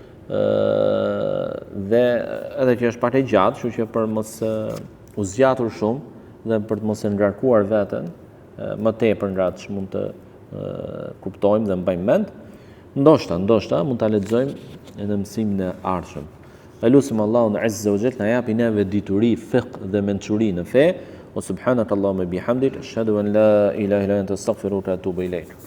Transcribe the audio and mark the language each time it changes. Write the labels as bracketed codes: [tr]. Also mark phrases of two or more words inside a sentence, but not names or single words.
[sq] dhe edhe që është pak e gjatë, kështu që për mos u zgjatur shumë dhe për të mos e ngarkuar veten më tepër nga që mund të kuptojmë dhe mbajmë mend, ndoshta mund ta lexojmë edhe mësimin e ardhshëm. Elusim Allahun [ar] عز وجل [sq] na japi neve dituri, fiqh dhe mençuri në fe. [ar] يا سبحانك اللهم بحمدك، أشهد أن لا إله إلا أنت أستغفرك وأتوب إليك.